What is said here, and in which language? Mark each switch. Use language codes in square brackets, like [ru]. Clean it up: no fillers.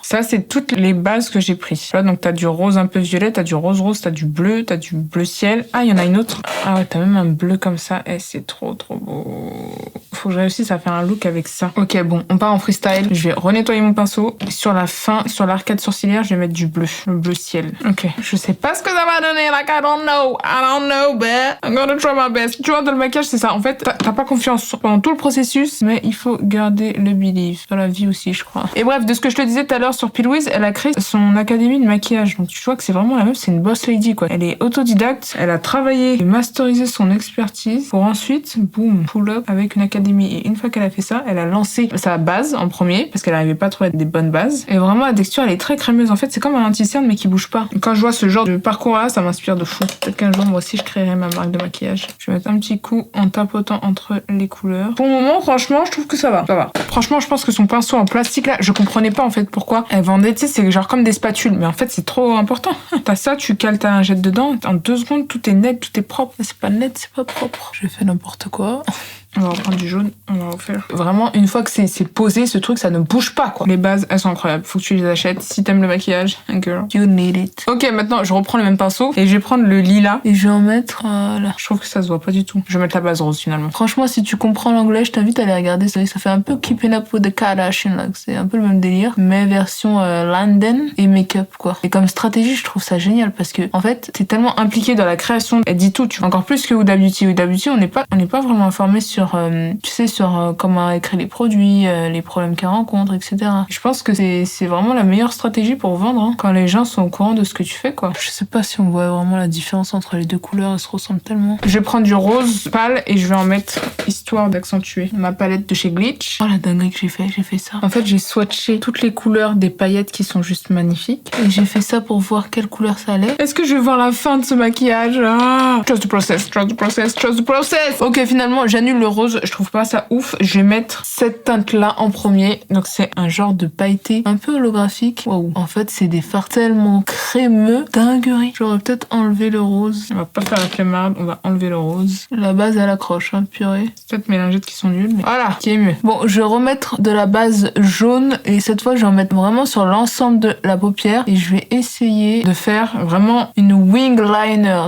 [fr] Ça, c'est toutes les bases que j'ai prises. Là, donc, t'as du rose un peu violet, t'as du rose, t'as du bleu ciel. Ah, il y en a une autre. Ah ouais, t'as même un bleu comme ça. Eh, c'est trop beau. Faut que je réussisse à faire un look avec ça. Ok, bon, on part en freestyle. Je vais renettoyer mon pinceau. Et sur la fin, sur l'arcade sourcilière, je vais mettre du bleu. Le bleu ciel. Ok. Je sais pas ce que ça va donner. [en] Like, I don't know, but I'm gonna try my best. [fr] Tu vois, dans le maquillage, c'est ça. En fait, t'as pas confiance pendant tout le processus, mais il faut garder le belief. Dans la vie aussi, je crois. Et bref, de ce que je te disais tout à l'heure sur P. Louise, elle a créé son académie de maquillage. Donc tu vois que c'est vraiment la meuf, c'est une boss lady quoi. Elle est autodidacte, elle a travaillé et masterisé son expertise pour ensuite, boum, [en] pull up [fr] avec une académie. Et une fois qu'elle a fait ça, elle a lancé sa base en premier parce qu'elle n'arrivait pas à trouver des bonnes bases. Et vraiment la texture, elle est très crémeuse. En fait, c'est comme un anti-cerne mais qui bouge pas. Quand je vois ce genre de parcours là, ça m'inspire de fou. Peut-être qu'un jour moi aussi je créerai ma marque de maquillage. Je vais mettre un petit coup en tapotant entre les couleurs. Pour le moment, franchement, je trouve que ça va. Franchement, je pense que son pinceau en plastique là, je comprenais pas en fait pourquoi elle vendait, tu sais, c'est genre comme des spatules, mais en fait c'est trop important. T'as ça, tu cales ta lingette dedans, en 2 secondes tout est net, tout est propre. C'est pas net, c'est pas propre. Je fais n'importe quoi. On va reprendre du jaune, on va refaire. Vraiment, une fois que c'est posé, ce truc, ça ne bouge pas, quoi. Les bases, elles sont incroyables. Faut que tu les achètes. Si t'aimes le maquillage, [en] girl, you need it. [fr] Ok, maintenant, je reprends le même pinceau et je vais prendre le lilas et je vais en mettre là. Je trouve que ça se voit pas du tout. Je vais mettre la base rose, finalement. Franchement, si tu comprends l'anglais, je t'invite à aller regarder. Ça fait un peu Keeping Up with the Kardashians, là. C'est un peu le même délire, mais version London et make-up, quoi. Et comme stratégie, je trouve ça génial parce que, en fait, t'es tellement impliqué dans la création. Elle dit tout, tu vois. Encore plus que Huda Beauty. Huda Beauty, on n'est pas vraiment informé sur sur, tu sais, sur comment écrire les produits, les problèmes qu'elle rencontre, etc. Je pense que c'est vraiment la meilleure stratégie pour vendre, hein, quand les gens sont au courant de ce que tu fais, quoi. Je sais pas si on voit vraiment la différence entre les deux couleurs, elles se ressemblent tellement. Je vais prendre du rose pâle et je vais en mettre histoire d'accentuer ma palette de chez Glitch. Oh la dinguerie que j'ai fait ça. En fait, j'ai swatché toutes les couleurs des paillettes qui sont juste magnifiques et j'ai fait ça pour voir quelle couleur ça allait. Est-ce que je vais voir la fin de ce maquillage? [en] Trust the process, trust the process, trust the process. [fr] Ok, finalement, j'annule le rose. Je trouve pas ça ouf. Je vais mettre cette teinte-là en premier. Donc, c'est un genre de pailleté un peu holographique. Waouh. En fait, c'est des fards tellement crémeux. Dinguerie. J'aurais peut-être enlevé le rose. On va pas faire la flemmarde. On va enlever le rose. La base, elle accroche, hein, purée. C'est peut-être mes lingettes qui sont nulles, mais voilà, qui est mieux. Bon, je vais remettre de la base jaune et cette fois, je vais en mettre vraiment sur l'ensemble de la paupière et je vais essayer de faire vraiment une wing liner.